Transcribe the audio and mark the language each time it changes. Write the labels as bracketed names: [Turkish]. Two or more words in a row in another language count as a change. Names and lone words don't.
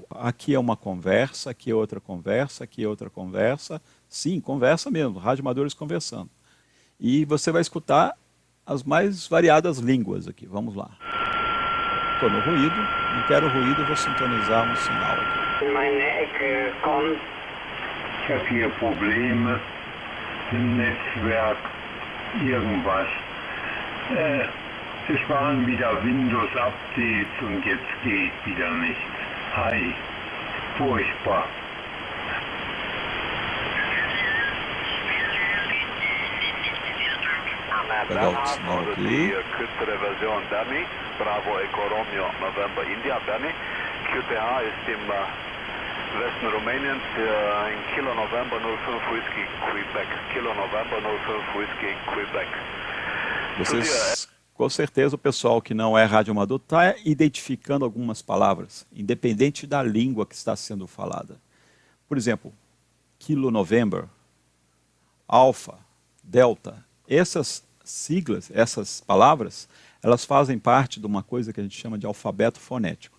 [Portuguese] Aqui é uma conversa, aqui é outra conversa, aqui é outra conversa. Sim, conversa mesmo, radioamadores conversando. E você vai escutar as mais variadas línguas aqui. Vamos lá. Estou no ruído, não quero ruído, vou sintonizar um sinal aqui. [German] Meine Ecke kommt. Ich habe hier Probleme im Netzwerk, irgendwas. Es waren wieder Windows-Updates und jetzt geht wieder nichts. Hi, furchtbar. [Portuguese] Pegar o sinal aqui. [German] Kürzere Version Bernie, [English] Bravo Echo Romeo November India [German] Bernie. QTH ist im Westen Rumäniens in [English] Kilo November 05 Whisky Quebec. Kilo November 05 Whisky Quebec. [Portuguese] Vocês, com certeza, o pessoal que não é radioamador está identificando algumas palavras, independente da língua que está sendo falada. Por exemplo, [English] Kilo November, Alpha, Delta, [Portuguese] essas siglas, essas palavras, elas fazem parte de uma coisa que a gente chama de alfabeto fonético.